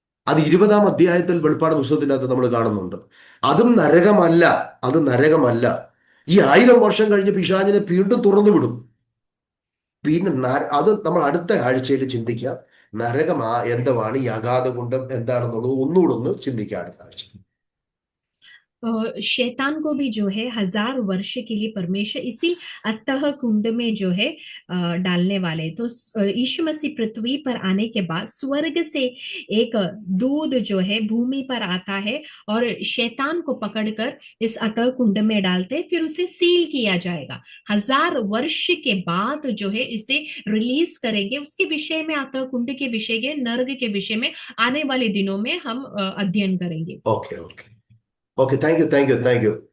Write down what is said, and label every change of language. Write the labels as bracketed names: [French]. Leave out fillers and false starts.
[Malayalam] അത് 20-ാം അധ്യായത്തിൽ വെളിപ്പാട് പുസ്തകത്തിൻ്റെ അകത്ത് നമ്മൾ കാണുന്നുണ്ട്. അതും നരകമല്ല, അത് നരകമല്ല. ഈ 1000 വർഷം കഴിഞ്ഞ് പിശാചിനെ വീണ്ടും തുറന്നു വിടും. പിന്നെ അത് നമ്മൾ അടുത്ത ആഴ്ചയിൽ ചിന്തിക്കാം. നരകം എന്തുവാണ്, ഈ അഗാധകുണ്ഡം എന്താണെന്നുള്ളത് ഒന്നുകൂടെ ഒന്ന് ചിന്തിക്കാം അടുത്ത ആഴ്ച. [Hindi] शैतान को भी जो है 1000 वर्ष के लिए परमेश्वर इसी अतः कुंड में जो है डालने वाले। तो यीशु मसीह पृथ्वी पर आने के बाद स्वर्ग से एक दूध जो है भूमि पर आता है और शैतान को पकड़कर इस अतः कुंड में डालते हैं, फिर उसे सील किया जाएगा। 1000 वर्ष के बाद जो है इसे रिलीज करेंगे। उसके विषय में, अतः कुंड के विषय के, नर्क के विषय में आने वाले दिनों में हम अध्ययन करेंगे। [English] Okay okay okay, thank you, thank you, thank you.